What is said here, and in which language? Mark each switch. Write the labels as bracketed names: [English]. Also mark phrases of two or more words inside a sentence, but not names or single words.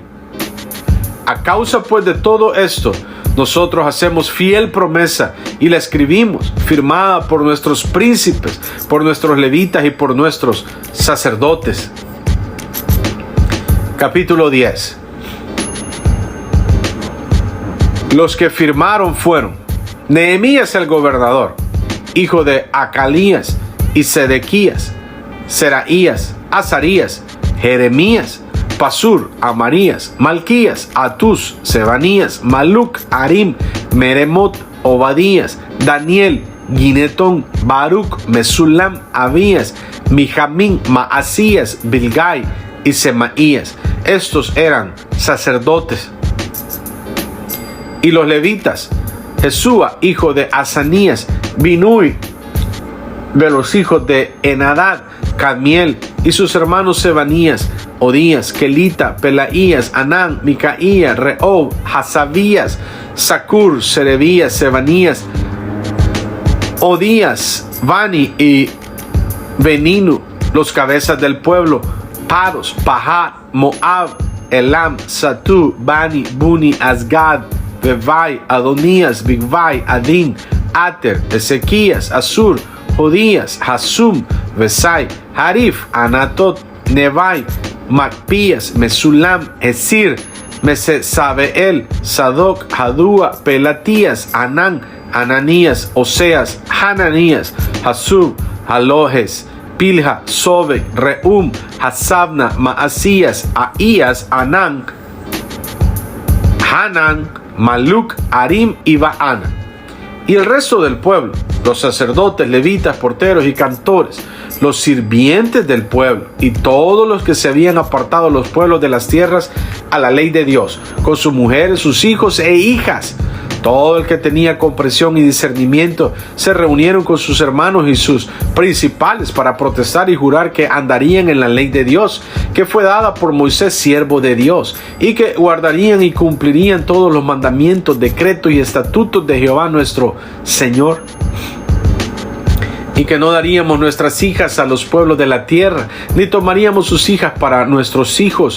[Spanish] A causa pues de todo esto, nosotros hacemos fiel promesa y la escribimos, firmada por nuestros príncipes, por nuestros levitas y por nuestros sacerdotes. Capítulo 10. Los que firmaron fueron Nehemías el gobernador, hijo de Acalías, y Sedequías, Seraías, Azarías, Jeremías, Pasur, Amarías, Malquías, Atús, Sebanías, Maluc, Arim, Meremot, Obadías, Daniel, Ginetón, Baruch, Mesulam, Abías, Mijamín, Maasías, Bilgai y Semaías. Estos eran sacerdotes. Y los levitas, Jesúa, hijo de Asanías, Binui, de los hijos de Enadad, Cadmiel y sus hermanos Sebanías, Odías, Kelita, Pelaías, Anán, Micaía, Rehob, Hasabías, Sacur, Serebías, Sebanías, Odías, Bani y Beninu, los cabezas del pueblo, Paros, Pahat, Moab, Elam, Satú, Bani, Buni, Asgad, Bevai, Adonías, Bigvai, Adín, Ater, Ezequías, Asur, Jodías, Hasum, Besai, Harif, Anatot, Nevai, Macpías, Mesulam, Esir, Mesesabeel, Sadoc, Hadúa, Pelatías, Anán, Ananías, Oseas, Hananías, Hasub, Alojes, Pilja, Sobek, Reum, Hasabna, Maasías, Aías, Anán, Hanan, Maluc, Arim y Baana. Y el resto del pueblo, los sacerdotes, levitas, porteros y cantores, los sirvientes del pueblo y todos los que se habían apartado los pueblos de las tierras a la ley de Dios, con sus mujeres, sus hijos e hijas, Todo el que tenía comprensión y discernimiento se reunieron con sus hermanos y sus principales para protestar y jurar que andarían en la ley de Dios, que fue dada por Moisés, siervo de Dios, y que guardarían y cumplirían todos los mandamientos, decretos y estatutos de Jehová nuestro Señor, y que no daríamos nuestras hijas a los pueblos de la tierra, ni tomaríamos sus hijas para nuestros hijos.